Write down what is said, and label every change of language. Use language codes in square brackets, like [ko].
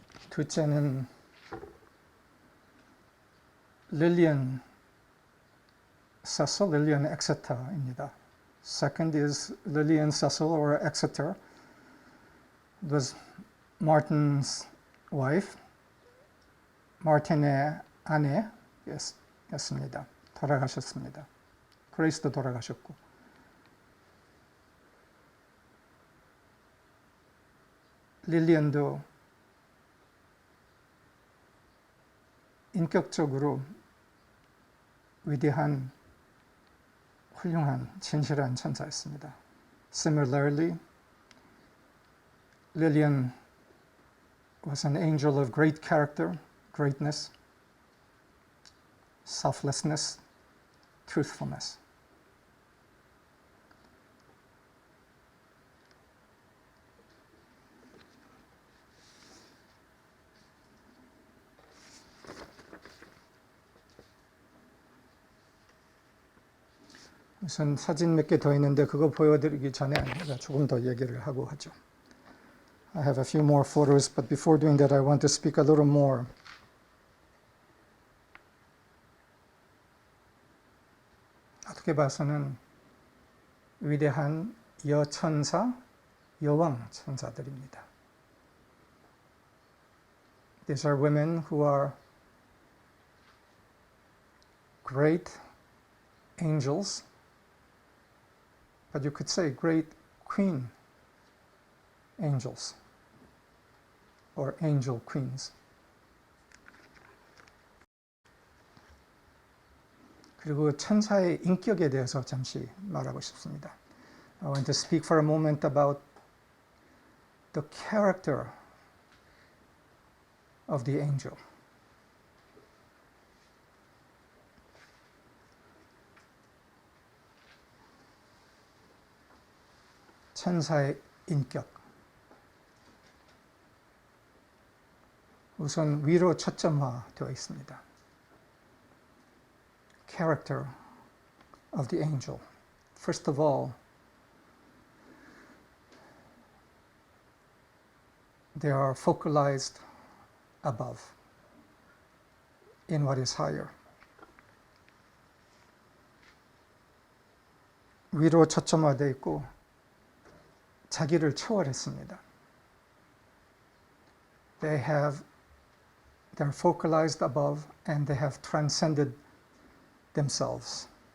[ko] 둘째는 Lillian Cecil, Lillian Exeter입니다. [en] Second is Lillian Cecil or Exeter. It was Martin's wife, [ko] 마틴의 아내였습니다. 돌아가셨습니다. 그레이스도 돌아가셨고. 릴리언도 인격적으로 위대한, 훌륭한, 진실한 천사였습니다. [en] Similarly, Lillian was an angel of great character, greatness, selflessness, truthfulness. [ko] 우선 사진 몇 개 더 있는데 그거 보여드리기 전에 제가 조금 더 얘기를 하고 하죠. [en] I have a few more photos, but before doing that, I want to speak a little more. [ko] 어떻게 봐서는 위대한 여천사, 여왕 천사들입니다. [en] These are women who are great angels, but you could say great queen angels or angel queens. [ko] 그리고 천사의 인격에 대해서 잠시 말하고 싶습니다. [en] I want to speak for a moment about the character of the angel. [ko] 천사의 인격. 우선 위로 초점화되어 있습니다. [en] Character of the angel. First of all, they are focalized above, in what is higher. [ko] 위로 초점화되어 있고 자기를 초월했습니다. [en] They're focalized above and they have transcended themselves.